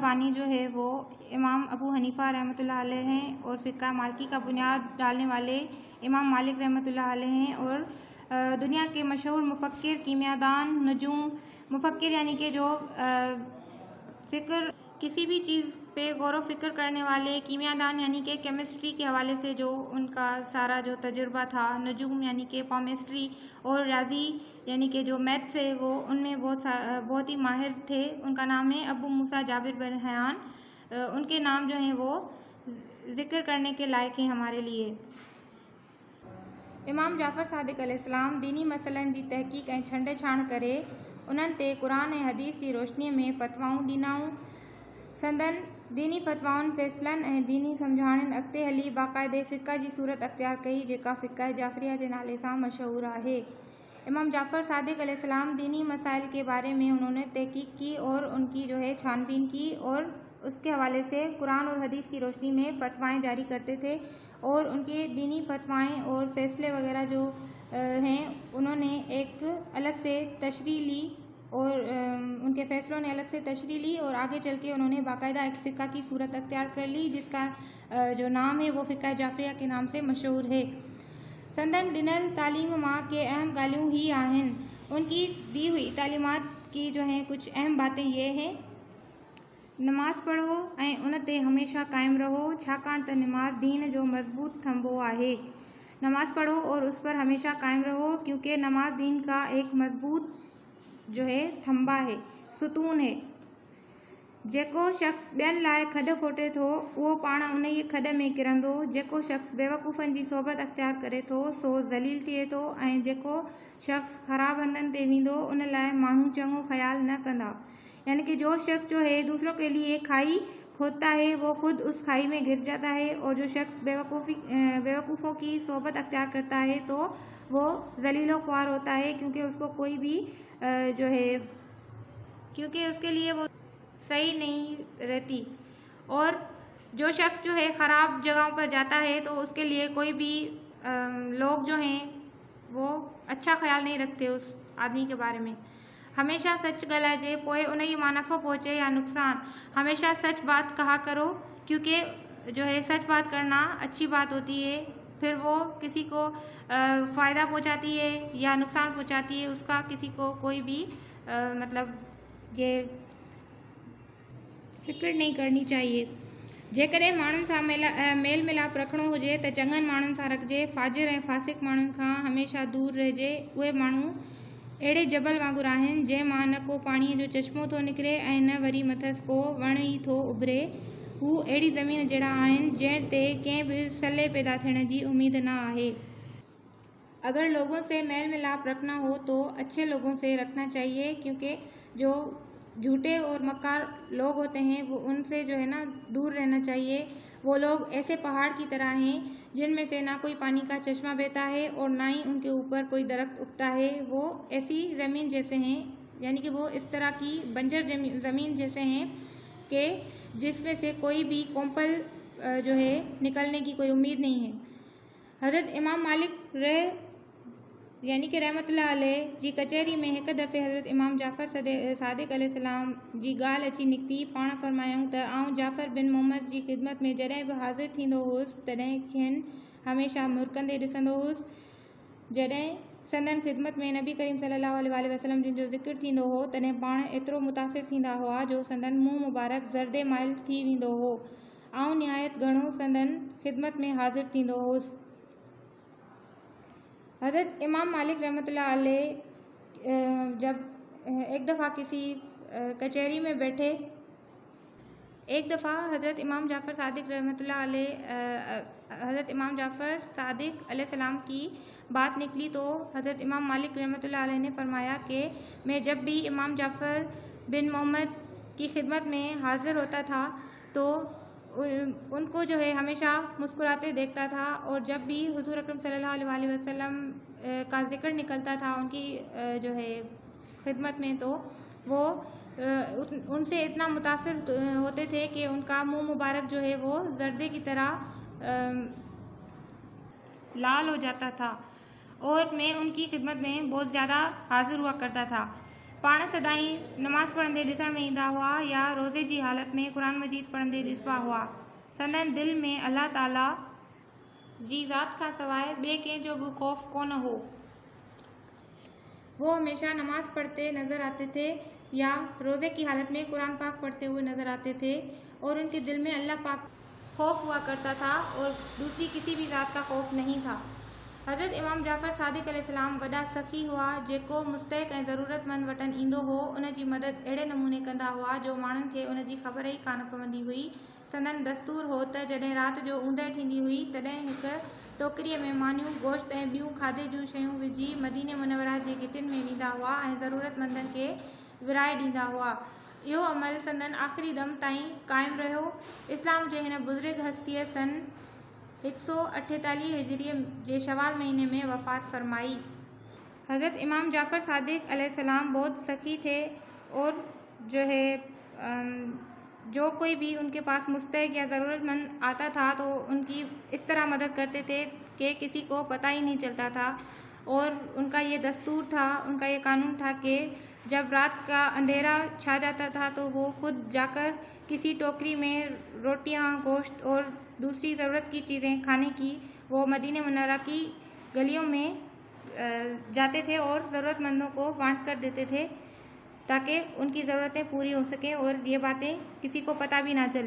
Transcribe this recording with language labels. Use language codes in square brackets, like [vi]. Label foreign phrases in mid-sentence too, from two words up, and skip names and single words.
[ur] بانی جو ہے وہ امام ابو حنیفہ [ar] رحمۃ اللہ علیہ [ur] ہیں اور فقہ مالکی کا بنیاد ڈالنے والے امام مالک [ar] رحمۃ اللہ علیہ [ur] ہیں اور دنیا کے مشہور مفکر، کیمیادان، نجوم، مفکر یعنی کہ جو فکر کسی بھی چیز پہ غور فکر کرنے والے، کیمیادان یعنی کہ کیمسٹری کے حوالے سے جو ان کا سارا جو تجربہ تھا، نجوم یعنی کہ پامسٹری اور ریاضی یعنی کہ جو میتھس ہے وہ ان میں بہت ہی ماہر تھے. ان کا نام ہے ابو موسیٰ جابر بن حیان۔ ان کے نام جو ہیں وہ ذکر کرنے کے لائق ہیں ہمارے لیے. [sd] इमाम जाफ़र सादिक़ अलैहिस्सलाम दीनी मसइलनि जी तहक़ीक़ ऐं छंड छाण करे उन्हनि ते क़ुरान ऐं हदीस जी रोशनीअ में फ़तवाऊं ॾिनाऊं। संदन दीनी फ़तवाउनि, फ़ैसिलनि ऐं दीनी सम्झाणियुनि अॻिते हली बाक़ाइदे फ़िक़्ह जी सूरत अख़्तियार कई, जेका फ़िक़्ह जाफ़रिया जे नाले सां मशहूर आहे। [ur] امام جعفر صادق علیہ السلام دینی مسائل کے بارے میں انہوں نے تحقیق کی اور ان کی جو ہے چھان بین کی اور اس کے حوالے سے قرآن اور حدیث کی روشنی میں فتوائیں جاری کرتے تھے اور ان کے دینی فتوائیں اور فیصلے وغیرہ جو ہیں انہوں نے ایک الگ سے تشریح لی اور ان کے فیصلوں نے الگ سے تشریح لی اور آگے چل کے انہوں نے باقاعدہ ایک فقہ کی صورت اختیار کر لی، جس کا جو نام ہے وہ فقہ جعفریہ کے نام سے مشہور ہے. [sd] संदन ॾिनल तालीम मां के अहम ॻाल्हियूं ही आहिनि। [ur] ان کی دی ہوئی تعلیمات کی جو ہیں کچھ اہم باتیں یہ ہیں: [sd] नमाज़ पढ़ो ऐं उन ते हमेशा क़ाइमु रहो, छाकाणि त नमाज़ दीन जो मज़बूत थंबो आहे। [ur] نماز پڑھو اور اس پر ہمیشہ قائم رہو، کیونکہ نماز دین کا ایک مضبوط جو ہے تھمبا ہے، ستون ہے. [sd] जेको शख्स ॿियनि लाइ खॾ खोटे थो उहो पाण उन ई खॾ में किरंदो। जेको शख्स बेवकूफ़नि जी सोबत अख़्तियार करे थो सो ज़लील थिए थो ऐं जेको शख्स ख़राब हंधनि ते वेंदो उन लाइ माण्हू चङो ख्याल न कंदा। [ur] یعنی کہ جو شخص جو ہے دوسروں کے لیے کھائی کھودتا ہے وہ خود اس کھائی میں گر جاتا ہے، اور جو شخص بیوقوفوں کی صحبت اختیار کرتا ہے تو وہ ذلیل و خوار ہوتا ہے، کیونکہ اس کو کوئی بھی جو ہے کیونکہ اس کے لیے وہ صحیح نہیں رہتی، اور جو شخص جو ہے خراب جگہوں پر جاتا ہے تو اس کے لیے کوئی بھی لوگ جو ہیں وہ اچھا خیال نہیں رکھتے اس آدمی کے بارے میں۔ [sd] ہمیشہ سچ ڳالھائجے، پوئے انہیں ماں نفع پہنچے یا نقصان، [ur] ہمیشہ سچ بات کہا کرو، کیونکہ جو ہے سچ بات کرنا اچھی بات ہوتی ہے، پھر وہ کسی کو فائدہ پہنچاتی ہے یا نقصان پہنچاتی ہے، اس کا کسی کو کوئی بھی مطلب یہ فکر نہیں کرنی چاہیے۔ [sd] जेकॾहिं माण्हुनि सां मेल मिलाप रखिणो हुजे त चङनि माण्हुनि सां रखिजे, फाजिर ऐं फासिक माण्हुनि खां हमेशह दूर रहिजे। उहे माण्हू अहिड़े जबल वांगुरु आहिनि जंहिं मां न को पाणीअ जो चश्मो थो निकिरे ऐं न वरी मथसि को वण ई थो उभिरे। हू अहिड़ी ज़मीन जहिड़ा आहिनि जंहिं ते कंहिं बि सले पैदा थियण जी उम्मीद न आहे। [ur] اگر لوگوں سے میل ملاپ رکھنا ہو تو اچھے لوگوں سے رکھنا چاہیے، کیونکہ جو جھوٹے اور مکار لوگ ہوتے ہیں وہ ان سے جو ہے نا دور رہنا چاہیے. وہ لوگ ایسے پہاڑ کی طرح ہیں جن میں سے نہ کوئی پانی کا چشمہ بہتا ہے اور نہ ہی ان کے اوپر کوئی درخت اگتا ہے. وہ ایسی زمین جیسے ہیں، یعنی کہ وہ اس طرح کی بنجر زمین جیسے ہیں کہ جس میں سے کوئی بھی کونپل جو ہے نکلنے کی کوئی امید نہیں ہے. [sd] हज़रत इमाम मालिक [ur] یعنی کہ [ar] رحمۃ اللہ علیہ [sd] जी कचहरी में हिकु दफ़े हज़रत इमाम जाफ़र सादिक़ अलैहिस्सलाम जी ॻाल्हि अची निकिती। पाण फरमायूं त आउं जाफ़र बिन मोहम्मद जी ख़िदमत में जॾहिं बि हाज़िर थींदो हुउसि तॾहिं खेनि हमेशह मुरकंदे ॾिसंदो हुउसि। जॾहिं संदन ख़िदमत में नबी करीम [ar] صلى الله عليه وسلم [sd] जिन जो ज़िक्र थींदो हो तॾहिं पाण एतिरो मुतासिर थींदा हुआ जो संदन मुंहुं मुबारक ज़र्दे माइल थी वेंदो हो। आउं निहायत घणो संदन ख़िदमत में हाज़िर थींदो हुउसि। [ur] حضرت امام مالک [ar] رحمۃ اللہ علیہ [ur] جب ایک دفعہ کسی کچہری میں بیٹھے، ایک دفعہ حضرت امام جعفر صادق [ar] رحمۃ اللہ علیہ [ur] حضرت امام جعفر صادق علیہ السلام کی بات نکلی تو حضرت امام مالک [ar] رحمۃ اللہ علیہ [ur] نے فرمایا کہ میں جب بھی امام جعفر بن محمد کی خدمت میں حاضر ہوتا تھا تو ان کو جو ہے ہمیشہ مسکراتے دیکھتا تھا، اور جب بھی حضور اکرم [ar] صلى الله عليه وسلم [ur] کا ذکر نکلتا تھا ان کی جو ہے خدمت میں تو وہ ان سے اتنا متاثر ہوتے تھے کہ ان کا منہ مبارک جو ہے وہ زردے کی طرح لال ہو جاتا تھا، اور میں ان کی خدمت میں بہت زیادہ حاضر ہوا کرتا تھا. [sd] पाण सदाई नमाज़ पढ़ंदे ॾिसण में ईंदा हुआ या रोज़े जी हालत में क़ुरान मजीद पढ़ंदे ॾिसबा हुआ। संदन दिल में अल्लाह ताला जी ज़ात खां सवाइ ॿिए कंहिं जो बि ख़ौफ़ कोन हो। [ur] وہ ہمیشہ نماز پڑھتے نظر آتے تھے یا روزے کی حالت میں قرآن پاک پڑھتے ہوئے نظر آتے تھے، اور ان کے دل میں اللہ پاک خوف ہوا کرتا تھا اور دوسری کسی بھی ذات کا خوف نہیں تھا. [sd] हज़रत इमाम जाफ़र सादिक़ अलैहिस्सलाम वॾा सख़ी हुआ जेको मुस्तहिक़ ऐं ज़रूरतमंद वटि ईंदो हो उन जी मदद अहिड़े नमूने कंदा हुआ जो माण्हुनि खे उन जी ख़बर ई कान पवंदी हुई। संदन दस्तूर हो त जॾहिं राति जो ऊंदहि थींदी हुई तॾहिं हिकु टोकरीअ में मानियूं गोश्त ऐं ॿियूं खाधे जूं शयूं विझी मदीने मुनव्वरा जे गिटियुनि में वेंदा हुआ ऐं ज़रूरतमंदनि खे विराए ॾींदा हुआ। इहो अमल संदन आख़िरी दम ताईं क़ाइमु रहियो। इस्लाम जे हिन बुज़ुर्ग हस्तीअ सन 148 हिजरी जे शवाल महीने में वफ़ात फरमाई। [ur] حضرت امام جعفر صادق علیہ السلام بہت سخی تھے اور جو ہے جو کوئی بھی ان کے پاس مستحق یا ضرورتمند آتا تھا تو ان کی اس طرح مدد کرتے تھے کہ کسی کو پتا ہی نہیں چلتا تھا. اور ان کا یہ دستور تھا، ان کا یہ قانون تھا کہ جب رات کا اندھیرا چھا جاتا تھا تو وہ خود جا کر کسی ٹوکری میں روٹیاں، گوشت اور دوسری ضرورت کی چیزیں کھانے کی وہ مدینے منورہ کی گلیوں میں جاتے تھے اور ضرورتمندوں کو بانٹ کر دیتے تھے تاکہ ان کی ضرورتیں پوری ہو سکیں اور یہ باتیں کسی کو پتا بھی نہ چلے.